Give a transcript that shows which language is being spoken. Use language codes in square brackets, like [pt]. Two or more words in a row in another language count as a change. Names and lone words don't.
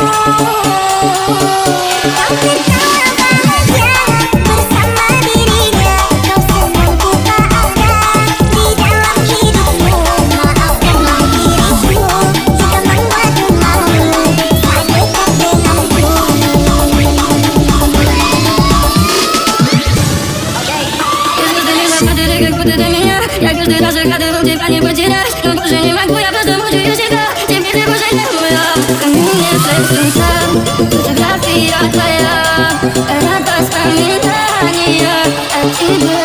[id] Kau tertawa bahagia bersama dirinya, kau senang ku tak ada di dalam hidupmu. Maafkanlah diriku jika membuatmu malu, tak dekat denganku. [ru] Я каждый раз загадывал тебя не потерять, но больше не могу, я просто мучаю себя. Теперь ты больше не моя. Ко мне слышится фотография твоя, это воспоминания о тебе.